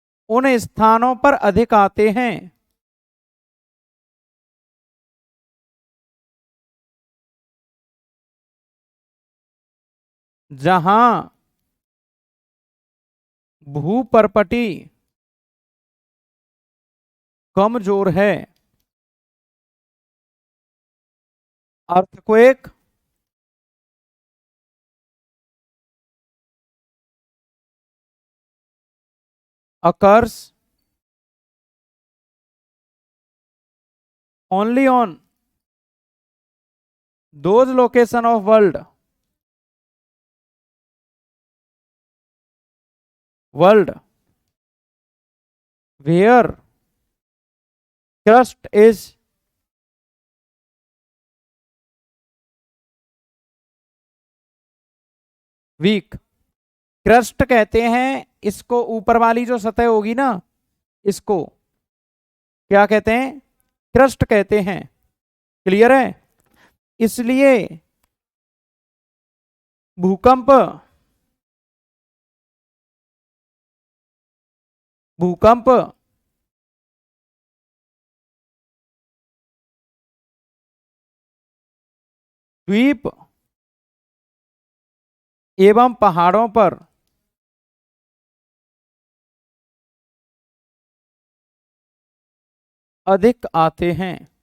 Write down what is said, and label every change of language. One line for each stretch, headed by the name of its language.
Hindi: उन स्थानों पर अधिक आते हैं जहां भूपर्पटी कमजोर है।
English: Earthquake occurs only on those location of world where crust is weak।
Hindi: Crust कहते हैं इसको, ऊपर वाली जो सतह होगी ना, इसको क्या कहते हैं? क्रस्ट कहते हैं। क्लियर है? इसलिए भूकंप भूकंप द्वीप एवं पहाड़ों पर अधिक आते हैं।